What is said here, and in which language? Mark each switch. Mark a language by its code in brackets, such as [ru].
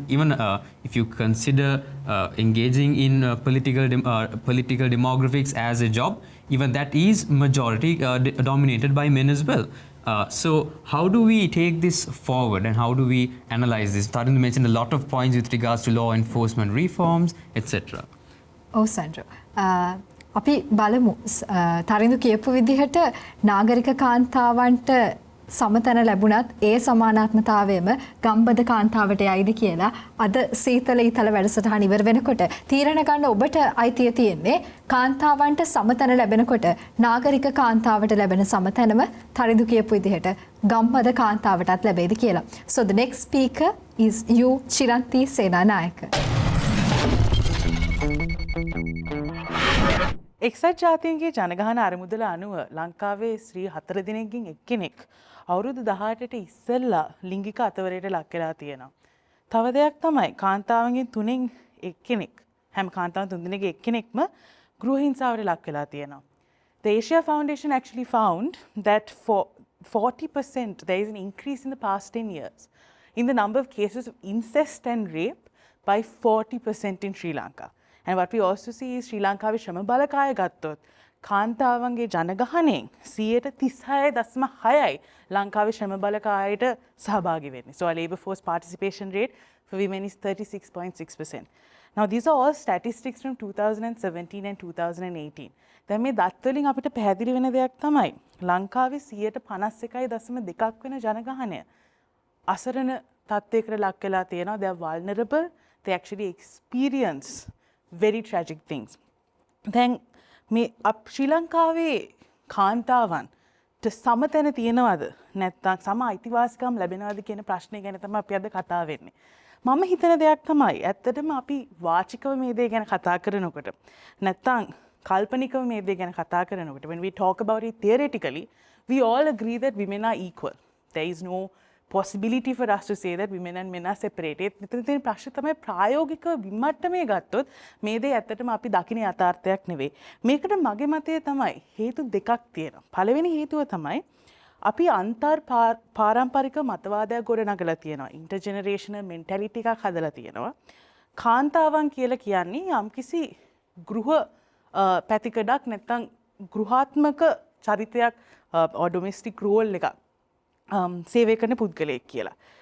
[en] Even if you consider engaging in political demographics as a job, even that is majority dominated by men as well. So how do we take this forward and how do we analyze this? Tarindu mentioned a lot of points with regards to law enforcement reforms, etc. Oh, Sandra. [si] අපි බලමු තරිඳු කියපු විදිහට නාගරික කාන්තාවන්ට සමතන ලැබුණත් ඒ සමානාත්මතාවයම ගම්බද කාන්තාවට යයිද කියලා අද සීතල ඊතල වැඩසටහන ඉවර වෙනකොට තීරණ ගන්න ඔබට අයිතිය තියෙන්නේ කාන්තාවන්ට සමතන ලැබෙනකොට නාගරික කාන්තාවට ලැබෙන සමතනම තරිඳු කියපු විදිහට ගම්බද කාන්තාවටත් ලැබෙයිද කියලා. [en] So the next speaker is you Chiranti Senanayaka. [si] එක්සත් ජාතීන්ගේ ජනගහන අරමුදල අනුව ලංකාවේ ස්ත්‍රී 4 දිනකින් එක්කෙනෙක් අවුරුදු 18ට ඉස්සෙල්ලා ලිංගික අතවරයට ලක් වෙලා තියෙනවා. තව දෙයක් තමයි කාන්තාවන්ගෙන් 3න් එක්කෙනෙක් හැම කාන්තාවන් 3 දිනක එක්කෙනෙක්ම ගෘහ හිංසාවට ලක් වෙලා තියෙනවා. [en] The Asia Foundation actually found that for 40% there is an increase in the past 10 years in the number of cases of incest and rape by 40% in Sri Lanka. And what we also see is [si] Sri Lankaවේ ශ්‍රම බලකාය ගත්තොත් කාන්තාවන්ගේ ජනගහනයෙන් 36.6යි ලංකාවේ ශ්‍රම බලකායට සහභාගී වෙන්නේ. [en] So our labour force participation rate for women is 36.6%. Now these are all statistics from 2017 and 2018. [si] දැන් මේ දත් වලින් අපිට පැහැදිලි වෙන දෙයක් තමයි ලංකාවේ 51.2ක් වෙන ජනගහනය අසරණ තත්ත්වයකට ලක් වෙලා තියෙනවා. [en] They are vulnerable. They actually experience very tragic things. [si] Then මේ ශ්‍රී ලංකාවේ කාන්තාවන්ට සමතැන තියෙනවද නැත්නම් සම අයිතිවාසිකම් ලැබෙනවද කියන ප්‍රශ්නය ගැන තමයි අපි අද කතා වෙන්නේ. මම හිතන දෙයක් තමයි ඇත්තටම අපි වාචිකව මේ දේ ගැන කතා කරනකොට නැත්නම් කාල්පනිකව මේ දේ ගැන කතා කරනකොට [en] when we talk about it theoretically we all agree that women are equal. There is no possibility for us to say that women and men are separated. [si] මෙතන තියෙන ප්‍රශ්නේ තමයි ප්‍රායෝගික විමට්ටමේ ගත්තොත් මේ දේ ඇත්තටම අපි දකින යථාර්ථයක් නෙවෙයි. මේකට මගේ මතය තමයි හේතු දෙකක් තියෙනවා. පළවෙනි හේතුව තමයි අපි අන්තර් පාරම්පරික මතවාදයක් ගොඩනගලා තියෙනවා. ඉන්ටර්ජෙනරේෂනල් මෙන්ටැලිටි එකක් හදලා තියෙනවා. කාන්තාවන් කියලා කියන්නේ යම්කිසි ගෘහ පැතිකඩක් නැත්නම් ගෘහාත්මක චරිතයක් ඩොමෙස්ටික් රෝල් එකක් සේවය කරන පුද්ගලයෙක් කියලා.